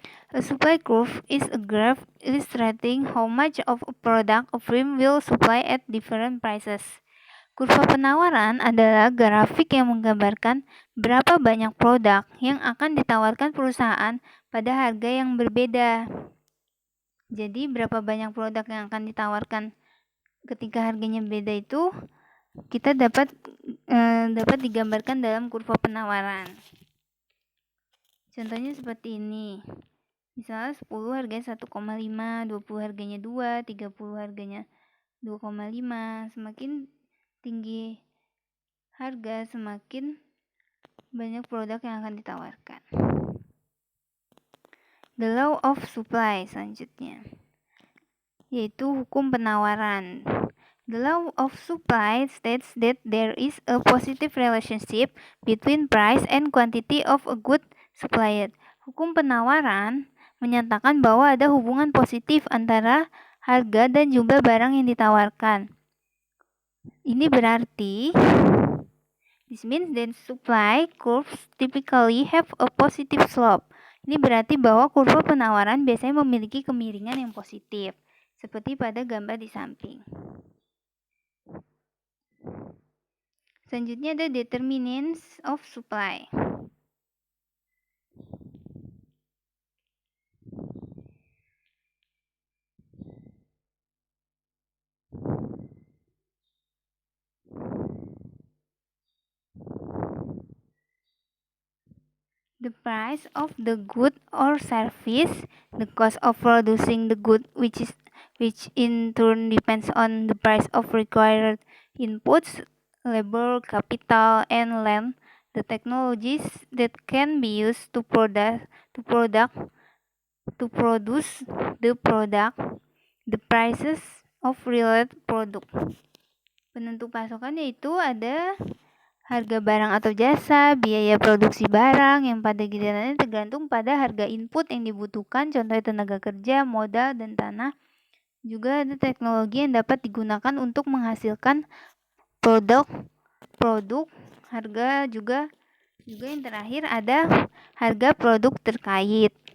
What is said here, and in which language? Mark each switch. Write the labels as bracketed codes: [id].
[en] A supply curve is a graph illustrating how much of a product a firm will supply at different prices. [id] Kurva penawaran adalah grafik yang menggambarkan berapa banyak produk yang akan ditawarkan perusahaan pada harga yang berbeda. Jadi, berapa banyak produk yang akan ditawarkan ketika harganya beda itu kita dapat digambarkan dalam kurva penawaran. Contohnya seperti ini. Misalnya 10 harganya 1,5, 20 harganya 2, 30 harganya 2,5. Semakin tinggi harga, semakin banyak produk yang akan ditawarkan. [en] The law of supply [id] selanjutnya, yaitu hukum penawaran. [en] The law of supply states that there is a positive relationship between price and quantity of a good supplied. [id] Hukum penawaran menyatakan bahwa ada hubungan positif antara harga dan jumlah barang yang ditawarkan. Ini berarti [en] this means that supply curves typically have a positive slope. [id] Ini berarti bahwa kurva penawaran biasanya memiliki kemiringan yang positif, seperti pada gambar di samping. Selanjutnya ada [en] determinants of supply. The price of the good or service, the cost of producing the good, which in turn depends on the price of required inputs, labor, capital, and land, the technologies that can be used to produce the product, the prices of related product. [id] Penentu pasokan yaitu ada harga barang atau jasa, biaya produksi barang yang pada gilirannya tergantung pada harga input yang dibutuhkan, contohnya tenaga kerja, modal, dan tanah. Juga ada teknologi yang dapat digunakan untuk menghasilkan produk, harga juga yang terakhir ada harga produk terkait.